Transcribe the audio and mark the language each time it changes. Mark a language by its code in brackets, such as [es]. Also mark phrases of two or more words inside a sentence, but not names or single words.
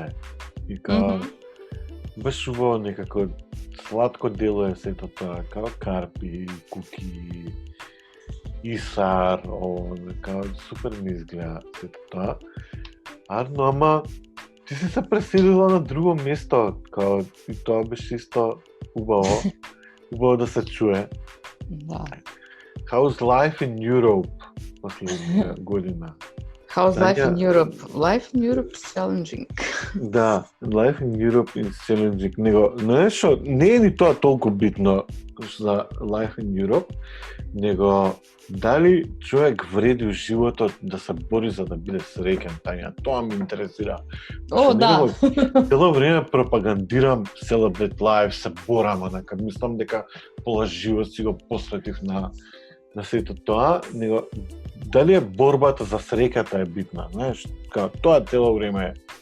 [mk] И као, баш убаво некако сладко дело е сето тоа, као карпи, куки, исар, као супер ми изгледа сето тоа. Арно, ама ти си се преселила на друго место, као и тоа беше исто убаво, убаво да се чуе. Да. [en] How's life in Europe [mk] последна година? [en] How's life in Europe? Life in Europe is challenging. Да, life in Europe is challenging. [mk] Знаеш, не е ни тоа толку битно за [en] life in Europe, [mk] него дали човек вреди у животот да се бори за да биде среќен, тања, тоа ме интересира. Да. Цело време пропагандирам Celebrate Life, се борам, онака, мислам дека пола живот си го посветив на сето тоа, него дали е борбата за среќата е битна, знаеш, тоа цело време е.